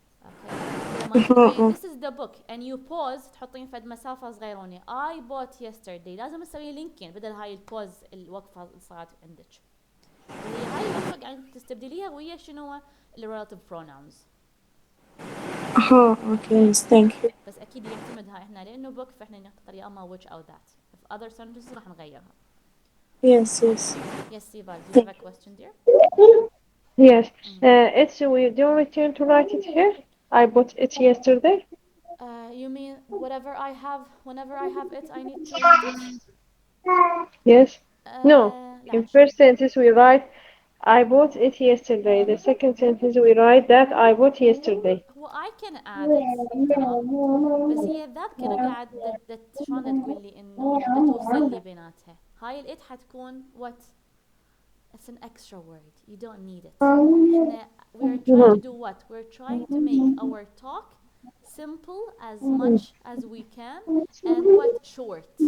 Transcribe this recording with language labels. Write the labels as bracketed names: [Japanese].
[Arabic] اوكي لما [English] this is the book and you pause [Arabic] تحطين فد مسافة صغيرونة [English] I bought yesterday [Arabic] لازم تسوي لينكين بدل هاي البوز الوقفة اللي صارت عندك. هي هاي الوقفة قاعد تستبدليها ويا شنو relative pronouns. [English] okay thank you [Arabic] بس اكيد يعتمد هاي احنا لانه book فاحنا نختار يا اما which او that. [English] If other sentences [Arabic] راح نغيرها. [English] yes yes Yes Siva, do you have a question dear? Yes. It's we don't return to write it here. I bought it yesterday. You mean whatever I have whenever I have it I need to link it? Yes. No. [Arabic] لا [English] In first sentence we write I bought it yesterday. The second sentence we write that I bought yesterday. [Arabic] هو [English] I can add it [Arabic] تمام بس هي ذات كده قاعد شلون تقول لي انه دا توصل لي بيناتها. هاي الات حتكون [English] what? It's an extra word. You don't need it. [Arabic] احنا [English] we're trying to do what? We're trying to make our talk simple as much as we can and what short.